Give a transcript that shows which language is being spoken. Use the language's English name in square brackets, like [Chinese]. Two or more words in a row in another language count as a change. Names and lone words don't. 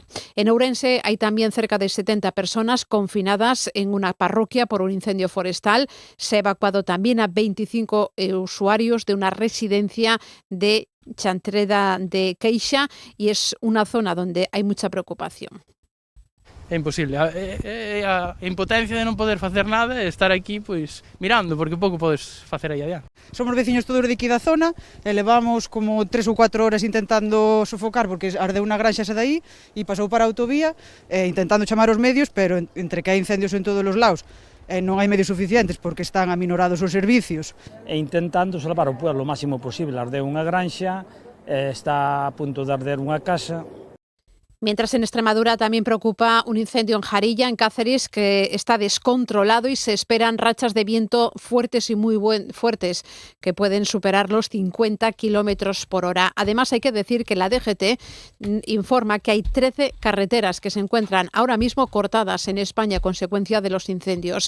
[Spanish] En Ourense hay también cerca de 70 personas confinadas en una parroquia por un incendio forestal. Se ha evacuado también a 25 usuarios de una residencia de Chantreda de Queixa y es una zona donde hay mucha preocupación. [Galician] É imposible, a impotencia de non poder facer nada e estar aquí pois mirando, porque pouco podes facer aí adiante. Somos veciños todos de aquí da zona e levamos como 3 ou 4 horas intentando sofocar porque ardeu unha granxa esa daí e pasou para a autovía intentando chamar os medios, pero entre que hai incendios en todos os lados non hai medios suficientes porque están aminorados os servicios. E intentando salvar o pueblo o máximo posible, ardeu unha granxa, está a punto de arder unha casa. [Spanish] Mientras en Extremadura también preocupa un incendio en Jarilla, en Cáceres, que está descontrolado y se esperan rachas de viento fuertes y muy fuertes que pueden superar los 50 kilómetros por hora. Además, hay que decir que la DGT informa que hay 13 carreteras que se encuentran ahora mismo cortadas en España a consecuencia de los incendios.